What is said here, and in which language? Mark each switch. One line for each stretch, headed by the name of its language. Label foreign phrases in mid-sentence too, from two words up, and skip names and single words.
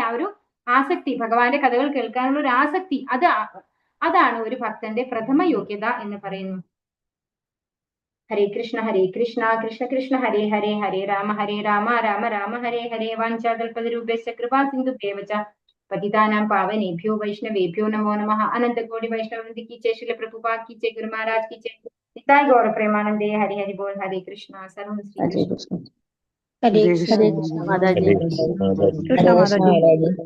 Malayalam: ആ ഒരു ആസക്തി, ഭഗവാന്റെ കഥകൾ കേൾക്കാനുള്ള ഒരു ആസക്തി, അതാണ് ഒരു ഭക്തന്റെ പ്രഥമ യോഗ്യത എന്ന് പറയുന്നു.
Sanskrit: ഹരേ കൃഷ്ണ കൃഷ്ണ കൃഷ്ണ ഹരേ ഹരേ, ഹരേ രാമ രാമ രാമ ഹരേ ഹരേ. വാഞ്ചാകൽപതരൂപേശ്ച കൃപാ സിന്ധുഭ്യേവ ച പതിതാനാം പാവനേഭ്യോ വൈഷ്ണവേഭ്യോ നമോ നമഃ.
Hindi: അനന്തകോടി വൈഷ്ണവൃന്ദ की जय, श्रील प्रभुपाद की जय, गुरु महाराज की जय,
Bangla: নিতাই গৌর প্রেমানন্দে। হরি হরি বোল.
Hindi: हरे कृष्ण.
Sanskrit: सर्वं श्री कृष्ण.
Hindi: हरे कृष्ण माताजी. कृष्ण माता जी.